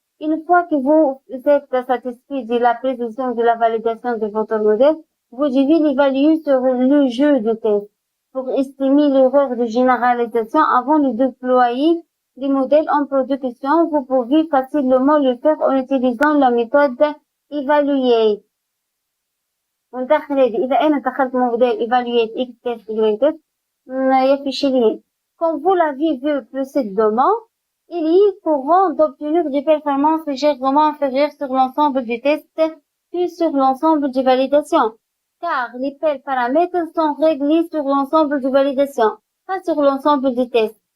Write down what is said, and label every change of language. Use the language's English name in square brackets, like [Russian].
[French] Une fois que vous êtes satisfait de la précision de la validation de votre modèle, vous devez l'évaluer sur le jeu de test. Pour estimer l'erreur de généralisation avant de déployer les modèles en production, vous pouvez facilement le faire en utilisant la méthode Evaluate. [Arabic] وندخل هذه إذا أنا دخلت modèle evaluate x test y test يفشل لي. [French] Comme vous l'avez vu précédemment, il est courant d'obtenir des performances légèrement inférieures sur l'ensemble du test que sur l'ensemble de validation, car les paramètres sont réglés sur l'ensemble de validation, pas sur l'ensemble du test.